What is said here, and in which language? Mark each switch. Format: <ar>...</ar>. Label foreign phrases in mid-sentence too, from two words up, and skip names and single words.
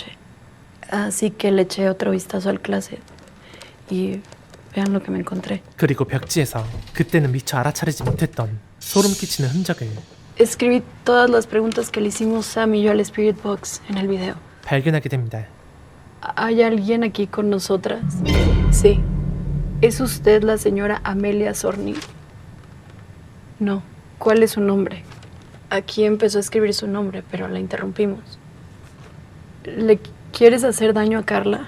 <es>Así que le eché otro vistazo al closet. Y vean lo que me encontré.</es> <ko>그리고 벽지에서 그때는 미처 알아차리지 못했던 소름 끼치는 흔적을</ko> <es>Escribí todas las preguntas que le hicimos Sam y yo al Spirit Box en el video.</es> <ko>발견하게 됩니다.</ko> <es>¿Hay alguien aquí con nosotras? Sí. ¿Es usted la señora Amelia Sorni? No. ¿Cuál es su nombre? Aquí empezó a escribir su nombre, pero la interrumpimos. ¿Le quieres hacer daño a Carla?</es>